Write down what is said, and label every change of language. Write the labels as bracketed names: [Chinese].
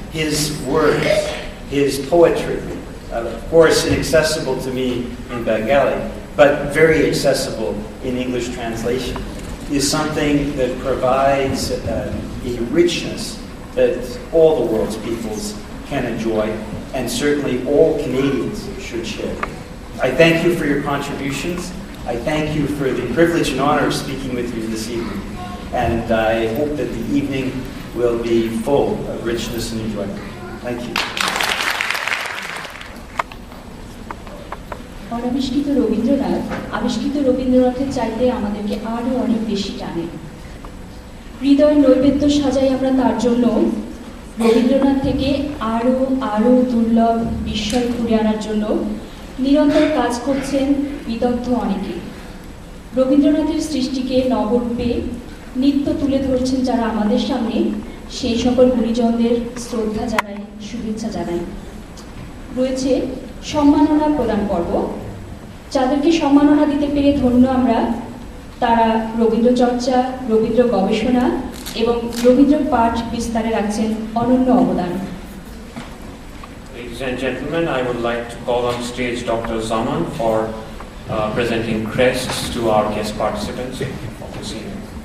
[English] His words, his poetry, of course inaccessible to me in Bengali, but very accessible in English translation, is something that provides a richness that all the world's peoples can enjoy, and certainly all Canadians should share. I thank you for your contributions. I thank you for the privilege and honor of speaking with you this evening. And I hope that the evening will be full of richness and enjoyment. Thank you. [Bangla] অনাবিষ্কৃত Rabindranath আবিষ্কৃত রবীন্দ্রনাথের চাইতে আমাদেরকে আরো অনেক বেশি টানে। হৃদয় নৈবেদ্য সাজাই আমরা তার জন্য, রবীন্দ্রনাথ থেকে আরো আরো দুর্লভ বিস্ময় ঘুরে আনার জন্য নিরন্তর কাজ করছেন বিদগ্ধ অনেকে। রবীন্দ্রনাথের সৃষ্টিকে নবরূপে নিত্য তুলে ধরছেন যারা আমাদের সামনে, সেই সকল গুণীজনদের শ্রদ্ধা জানাই, শুভেচ্ছা জানাই। রয়েছে সম্মাননা প্রদান পর্ব। যাদেরকে সম্মাননা দিতে পেরে ধন্য আমরা, তারা রবীন্দ্র চর্চা, রবীন্দ্র গবেষণা এবং রবীন্দ্র পাঠ বিস্তারে রাখছেন অনন্য অবদান। [English] Ladies and gentlemen, I would like to call on stage Dr. Zaman for presenting crests to our guest participants of this evening.